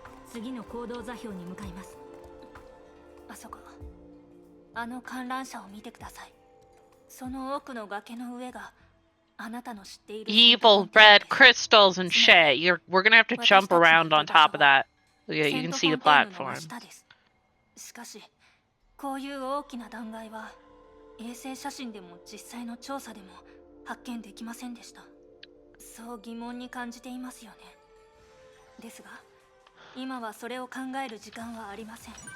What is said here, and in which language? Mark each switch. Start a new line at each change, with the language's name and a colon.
Japanese: 次の行動座標に向かいます。あそこ、あの観覧車を見てください。その奥の崖の上があなたの知っている
English: Evil red crystals and shit. We're gonna have to jump around on top of that. Yeah, you can see the platform.
Japanese: しかし、こういう大きな断崖は衛星写真でも実際の調査でも発見できませんでした。そう疑問に感じていますよね。ですが、今はそれを考える時間はありません。